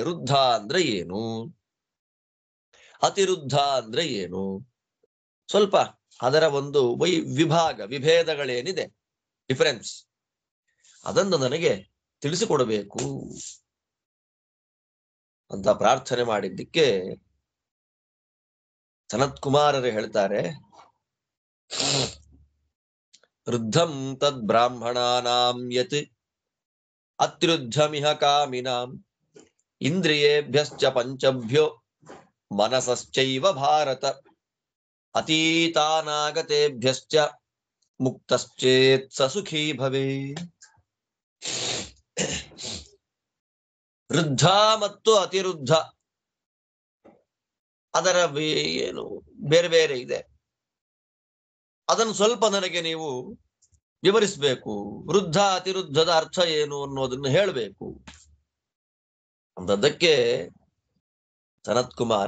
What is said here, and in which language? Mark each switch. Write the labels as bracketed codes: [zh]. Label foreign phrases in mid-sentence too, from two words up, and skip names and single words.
[kn] ವೃದ್ಧ ಅಂದ್ರೆ ಏನು, ಅತಿರುದ್ಧ ಅಂದ್ರೆ ಏನು, ಸ್ವಲ್ಪ ಅದರ ಒಂದು ವಿಭೇದಗಳೇನಿದೆ, ಡಿಫರೆನ್ಸ್, ಅದನ್ನು ನನಗೆ ತಿಳಿಸಿಕೊಡಬೇಕು ಅಂತ ಪ್ರಾರ್ಥನೆ ಮಾಡಿದ್ದಕ್ಕೆ ಸನತ್ ಕುಮಾರರು ಹೇಳ್ತಾರೆ, [sa] ವೃದ್ಧಂ ತದ್ ಬ್ರಾಹ್ಮಣಾನಾಂ ಯತ್ ಅತ್ಯುದ್ಧಮಿಹ ಕಾಮಿನಾಂ ಇಂದ್ರಿಯೇಭ್ಯಶ್ಚ ಪಂಚಭ್ಯೋ ಮನಸಶ್ಚೈವ ಭಾರತ ಅತೀತಾನಾಗತೇಭ್ಯಶ್ಚ ಮುಕ್ತಶ್ಚೇತ್ ಸ ಸುಖೀ ಭವೇತ್. [kn] ವೃದ್ಧ ಮತ್ತು ಅತಿರುದ್ಧ ಅದರ ಏನು ಬೇರೆ ಬೇರೆ ಇದೆ, ಅದನ್ನು ಸ್ವಲ್ಪ ನನಗೆ ನೀವು ವಿವರಿಸಬೇಕು. ವೃದ್ಧ ಅತಿರುದ್ಧದ ಅರ್ಥ ಏನು ಅನ್ನೋದನ್ನು ಹೇಳಬೇಕು ಅಂತದಕ್ಕೆ ಸನತ್ ಕುಮಾರ್